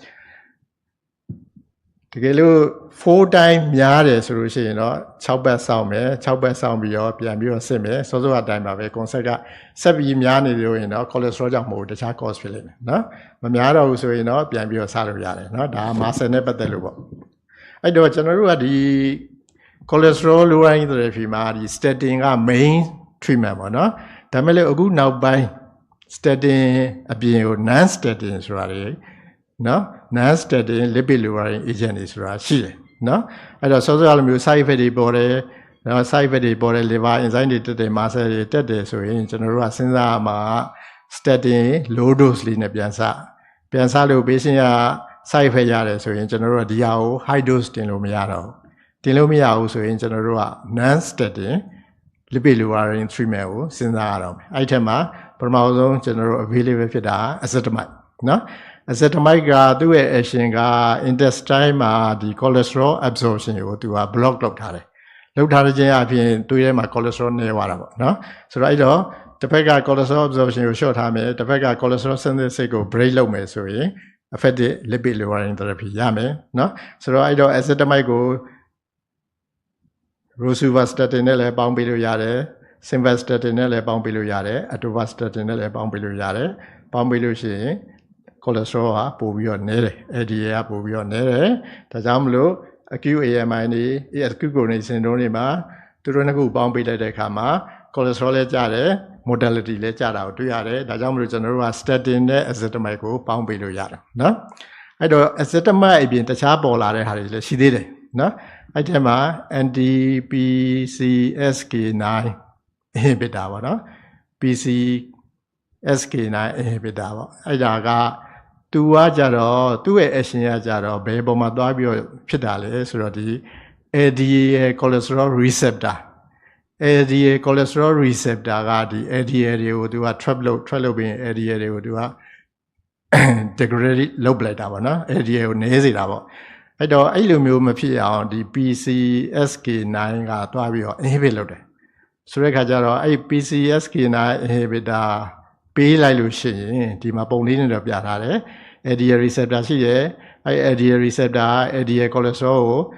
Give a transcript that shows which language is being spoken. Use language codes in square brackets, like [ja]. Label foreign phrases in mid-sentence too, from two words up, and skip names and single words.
[my] တကယ်လို့4 time များတယ်ဆိုလို့ရှိရင်တော့6ပတ်စောင့်မယ်6ပတ်စောင့်ပြီးတော့ပြန်ပြီးတော့စစ်မယ်စောစောအတိုင်းပါပဲ concept ကဆက်ပြီးများနေလို့ရင်တော့ cholesterol ကြောင့်မဟုတ်တခြား cause ဖြစ်လိမ့်မယ်နော်မများတော့ဘူးဆိုရင်တော့ပြန်ပြီးတော့စလို့ရတယ်နော်ဒါက muscle နဲ့ပတ်သက်လို့ ပေါ့အဲ့တော့ကျွန်တော်တို့ကဒီ [en] cholesterol lowering therapy [my] မှာဒီ statin က [en] main treatment [my] ပေါ့နော်ဒါမဲ့လည်းအခုနောက်ပိုင်း statin အပြင်ကို [en] non statin [my] ဆိုတာတွေနော် [en] non statin lipid lowering agent [my] တွေဆိုတာရှိတယ်နော်အဲ့တော့စောစောလိုမျိုး [en] side effect [my] တွေပေါ်တယ်နော် [en] side effect [my] တွေပေါ်တယ် [en] liver enzyme [my] တွေတက်တယ် muscle တွေတက်တယ်ဆိုရင်ကျွန်တော်တို့ကစဉ်းစားရမှာ [en] statin low dose [my] လေးနဲ့ပြန်စလို့ patient က side effect ရတယ်ဆိုရင်ကျွန်တော်တို့ကဒီဟာကို [en] high dose [my] တင်လို့မရတော့ဘူးတင်လို့မရဘူးဆိုရင်ကျွန်တော်တို့က [en] non statin lipid lowering [my] treatment ကိုစဉ်းစားရတော့မယ်အဲ့ထက်မှာပထမဆုံးကျွန်တော်တို့ available ဖြစ်တာ acetamide နော် acetamide ကသူ့ရဲ့ action က intestine မှာဒီ [en] cholesterol absorption [my] ကိုသူက block လုပ်ထားတယ်လုပ်ထားတဲ့ခြင်းအပြင်သူ့ရဲ့မှာ cholesterol နည်းသွားတာပေါ့နော်ဆိုတော့အဲ့တော့တစ်ဖက်က [en] cholesterol absorption [my] ကို short ထားမယ်တစ်ဖက်က [en] cholesterol synthesis [my] ကို break လုပ်မယ်ဆိုရင် [en] effective lipid lowering therapy [my] ရမယ်နော်ဆိုတော့အဲ့တော့ acetamide ကို rosuvastatin နဲ့လည်းပေါင်းပေးလို့ရတယ် simvastatin နဲ့လည်းပေါင်းပေးလို့ရတယ် atorvastatin နဲ့လည်းပေါင်းပေးလို့ရတယ်ပေါင်းပေးလို့ရှိရင် cholesterol ဟာပို့ပြီးတော့နည်းတယ် LDL ကပို့ပြီးတော့နည်းတယ် ဒါကြောင့်မလို့ [en] acute AMI [my] တွေ [en] acute coronary syndrome [my] တွေမှာသူတို့နှစ်ခုပေါင်းပေးလိုက်တဲ့အခါမှာ cholesterol လည်းကျတယ် mortality လည်းကျတာကိုတွေ့ရတယ်ဒါကြောင့်မလို့ကျွန်တော်တို့က statin နဲ့ ezetimibe ကိုပေါင်းပေးလို့ရတယ်နော်အဲ့တော့ ezetimibe အပြင်တခြားပေါ်လာတဲ့ဟာတွေလည်းရှိသေးတယ်နော်အဲ့ဒီမှာ [en] anti-PCSK9 inhibitor [my] ပေါ့နော် [en] PCSK9 inhibitor [my] ပေါ့အဲ့ဒါကသူကကြတော့သူ့ရဲ့ action ကကြတော့ဘယ်ပေါ်မှာသွားပြီးတော့ဖြစ် တာလဲဆိုတော့ဒီ [en] LDL cholesterol receptor LDL cholesterol receptor [my] ကဒီ LDL တွေကိုသူက trap လုပ်ပြီး LDL တွေကိုသူက degrade လုပ်ပလိုက်တာပေါ့နော် LDL ကိုနည်းစေတာပေါ့အဲ့တော့အဲ့လိုမျိုးမဖြစ်အောင်ဒီ PCSK9 ကသွားပြီးတော့ inhibit လုပ်တယ်ဆိုတဲ့အခါကျတော့အဲ့ [en] PCSK9 inhibitor [my] ပေးလိုက်လို့ရှိရင်ဒီမှာပုံလေးနဲ့တော့ပြထားတယ် [en] LDL receptor [my] ရှိတယ်အဲ့ [en] LDL receptor LDL cholesterol [my] ကို